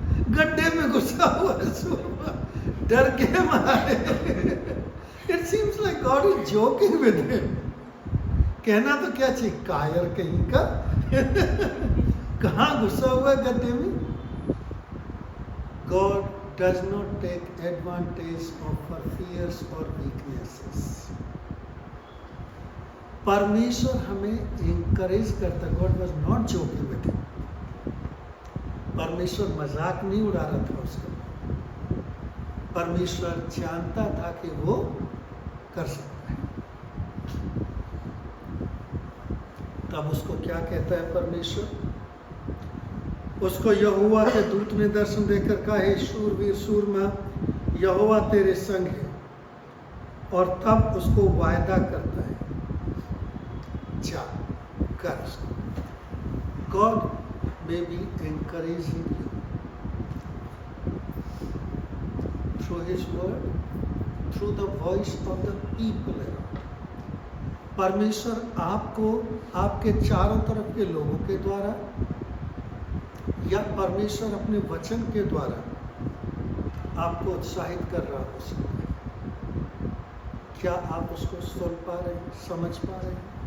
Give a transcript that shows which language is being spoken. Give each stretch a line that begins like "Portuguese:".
Hindi: गड्ढे में घुसा हुआ है सूरमा, डर के मारे।
English: It seems like God is joking with him.
Hindi: कहना तो क्या चाहिए, कायर कहीं का। कहाँ घुसा हुआ है गड्ढे में?
English: God does not take advantage of our fears or weaknesses.
Hindi: परमेश्वर हमें इंकरेज करता।
English: God was not joking with him.
Hindi: परमेश्वर मजाक नहीं उड़ा रहा था उसका। परमेश्वर जानता था कि वो कर सकता है। तब उसको क्या कहता है परमेश्वर? उसको यहोवा के दूत ने दर्शन देकर कहा, हे शूरवीर सूरमा, यहोवा तेरे संग है। और तब उसको वायदा करता है, जा कर।
English: God may be encouraging you through his word, through the voice of the people around.
Hindi: परमेश्वर आपको आपके चारों तरफ के लोगों के द्वारा या परमेश्वर अपने वचन के द्वारा आपको उत्साहित कर रहा हो सकता है। क्या आप उसको सुन पा रहे हैं, समझ पा रहे हैं?